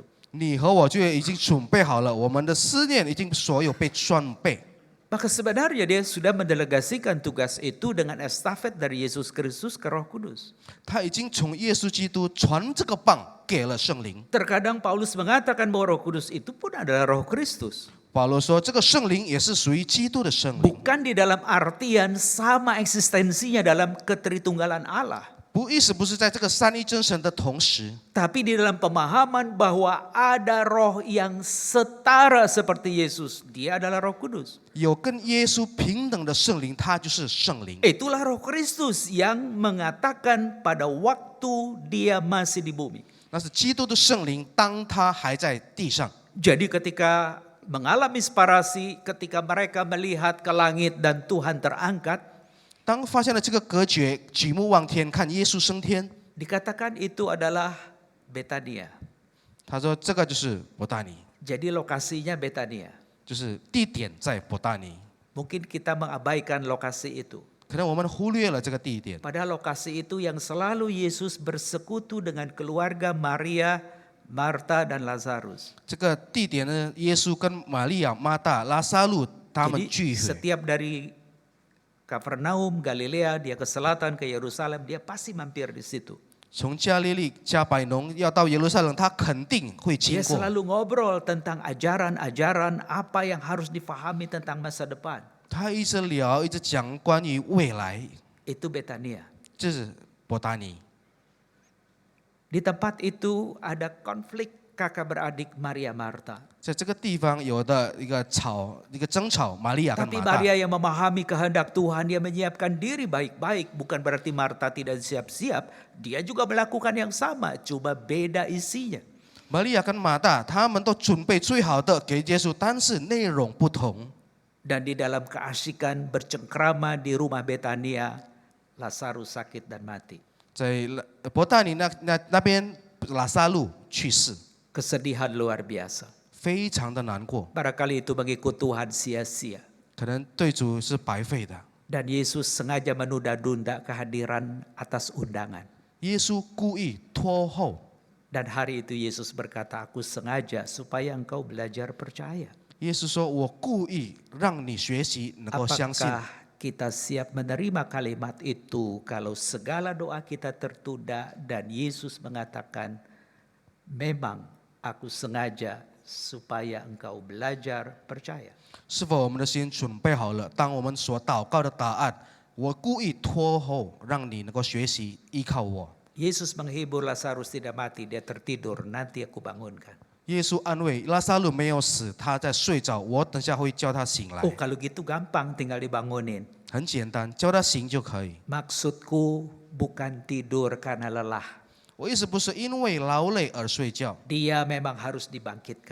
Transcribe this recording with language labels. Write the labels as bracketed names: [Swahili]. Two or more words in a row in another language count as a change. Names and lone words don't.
[Chinese] 你和我就已经准备好了，我们的思念已经所有被装备。 [Indonesian] Maka sebenarnya dia sudah mendelegasikan tugas itu dengan estafet dari Yesus Kristus ke Roh Kudus. [Chinese] 他已经从耶稣基督传这个棒给了圣灵。 [Indonesian] Terkadang Paulus mengatakan bahwa Roh Kudus itu pun adalah Roh Kristus. [Chinese] 保罗说，这个圣灵也是属于基督的圣灵， [Indonesian] Bukan di dalam artian sama eksistensinya dalam ketritunggalan Allah. [Chinese] 意思不是在这个三一真神的同时， [Indonesian] Tapi di dalam pemahaman bahwa ada roh yang setara seperti Yesus. Dia adalah Roh Kudus. [Chinese] 有跟耶稣平等的圣灵，他就是圣灵。 [Indonesian] Itulah Roh Kristus yang mengatakan pada waktu dia masih di bumi. [Chinese] 那是基督的圣灵，当他还在地上。 [Indonesian] Jadi ketika mengalami separasi, ketika mereka melihat ke langit dan Tuhan terangkat, [Chinese] 当发现了这个隔绝，举目望天，看耶稣升天， [Indonesian] dikatakan itu adalah Betania. [Chinese] 他说这个就是伯大尼， [Indonesian] Jadi lokasinya Betania. [Chinese] 就是地点在伯大尼。 [Indonesian] Mungkin kita mengabaikan lokasi itu. [Chinese] 可能我们忽略了这个地点， [Indonesian] Padahal lokasi itu yang selalu Yesus bersekutu dengan keluarga Maria, Marta, dan Lazarus. [Chinese] 这个地点呢，耶稣跟玛利亚、马大、拉撒路他们 [Indonesian] Jadi [Chinese] 聚会。 [Indonesian] setiap dari Kapernaum, Galilea, dia ke selatan, ke Yerusalem, dia pasti mampir di situ. [Chinese] 从加利利、加百农要到耶路撒冷，他肯定会经 [Indonesian] Dia [Chinese] 过。 [Indonesian] selalu ngobrol tentang ajaran-ajaran apa yang harus difahami tentang masa depan. [Chinese] 他一直聊，一直讲关于未来， [Indonesian] Itu Betania. [Chinese] 这是伯大尼。 [Indonesian] Di tempat itu ada konflik kakak beradik Maria Marta. [Chinese] 在这个地方有的一个争吵，玛利亚跟 [Indonesian] Tapi [Chinese] 马大。 [Indonesian] Maria yang memahami kehendak Tuhan, dia menyiapkan diri baik-baik. Bukan berarti Marta tidak siap-siap, dia juga melakukan yang sama, cuma beda isinya. [Chinese] 玛利亚跟马大他们都准备最好的给耶稣，但是内容不同。 [Indonesian] Dan di dalam keasikan bercengkrama di rumah Betania, Lazarus sakit dan mati. [Chinese] 在伯大尼那边，拉撒路去世， [Indonesian] Kesedihan luar biasa. [Chinese] 非常的难过， [Indonesian] Barangkali itu mengikut Tuhan sia-sia. [Chinese] 可能对主是白费的。 [Indonesian] Dan Yesus sengaja menunda-nunda kehadiran atas undangan. [Chinese] 耶稣故意拖后， [Indonesian] Dan hari itu Yesus berkata, aku sengaja supaya engkau belajar percaya. [Chinese] 耶稣说：“我故意让你学习，能够相信。” [Indonesian] Apakah kita siap menerima kalimat itu kalau segala doa kita tertunda dan Yesus mengatakan, memang aku sengaja supaya engkau belajar percaya. [Chinese] 是否我们的心准备好了？当我们所祷告的答案，我故意拖后，让你能够学习依靠我。 [Indonesian] Yesus menghibur Lazarus tidak mati, dia tertidur, nanti aku bangunkan. [Chinese] 耶稣安慰拉撒路没有死，他在睡着，我等下会叫他醒来。 [Indonesian] Oh kalau gitu gampang tinggal dibangunin. [Chinese] 很简单，叫他醒就可以。 [Indonesian] Maksudku bukan tidur karena lelah. [Chinese] 我意思不是因为劳累而睡觉， [Indonesian] Dia memang harus dibangkitkan.